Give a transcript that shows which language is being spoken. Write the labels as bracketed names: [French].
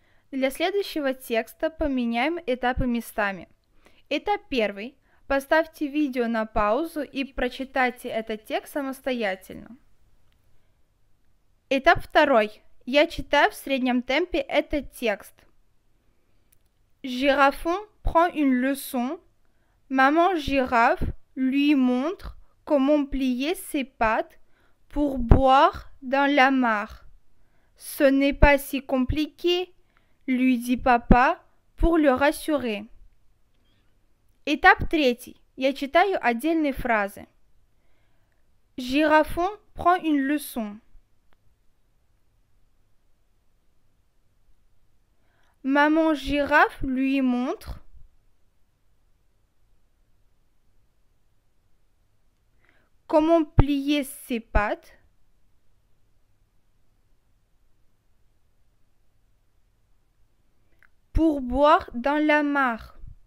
[Russian] Для следующего текста поменяем этапы местами. Этап 1. Поставьте видео на паузу и прочитайте этот текст самостоятельно. Этап 2. Я читаю в среднем темпе этот текст. [French] Girafon prend une leçon. Maman girafe lui montre comment plier ses pattes pour boire dans la mare. Ce n'est pas si compliqué, lui dit papa pour le rassurer. [Russian] Этап 3. Я читаю отдельные фразы. [French] Girafon prend une leçon. Maman girafe lui montre comment plier ses pattes pour boire dans la mare.